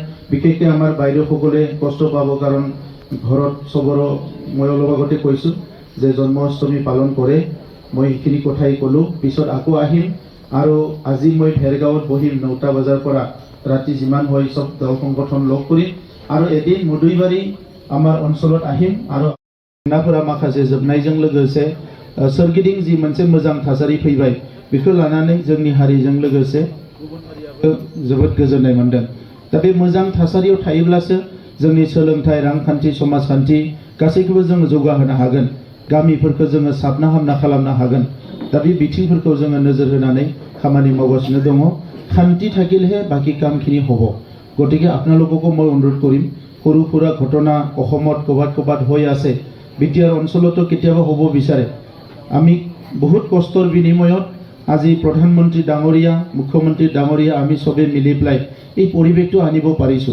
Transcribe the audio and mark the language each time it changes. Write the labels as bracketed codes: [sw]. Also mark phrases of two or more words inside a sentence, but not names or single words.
[as] বিশেষকৈ আমাৰ বাইদেউসকলে কষ্ট পাব, কাৰণ ঘৰত চবৰো মই অলপ আগতে কৈছোঁ যে জন্মাষ্টমী পালন কৰে। মই সেইখিনি কথাই ক'লোঁ, পিছত আকৌ আহিম। আৰু আজি মই ভেৰগাঁৱত বহিম 9টা বজাৰ পৰা ৰাতি যিমান হয় চব দল সংগঠন লগ কৰিম, আৰু এদিন মদুইবাৰী আমাৰ অঞ্চলত আহিম। [brx] আৰু जेंनाफोरा माखासे जोबनायजों लोगोसे सोरगिदिं जि मोनसे मोजां थासारि फैबाय, बेखौ लानानै जोंनि हारिजों लोगोसे जोबोद गोजोननाय मोनदों। दा बे मोजां थासारियाव थायोब्लासो जोंनि सोलोंथाइ, रांखान्थि, समाजखान्थि गासैखौबो जोङो जौगाहोनो हागोन, गामिफोरखौ जोङो साबना हामना खालामनो हागोन। दा बे बिथिंफोरखौ जोङो नोजोर होनानै खामानि मावगासिनो दङ। [as] শান্তি থাকিলেহে বাকী কামখিনি হ'ব। গতিকে আপোনালোককো মই অনুৰোধ কৰিম, সৰু সুৰা ঘটনা অসমত ক'ৰবাত হৈ আছে, বিটিআৰ অঞ্চলতো কেতিয়াবা হ'ব বিচাৰে। আমি বহুত কষ্টৰ বিনিময়ত আজি প্ৰধানমন্ত্ৰী ডাঙৰীয়া, মুখ্যমন্ত্ৰী ডাঙৰীয়া আমি চবে মিলি পেলাই এই পৰিৱেশটো আনিব পাৰিছোঁ।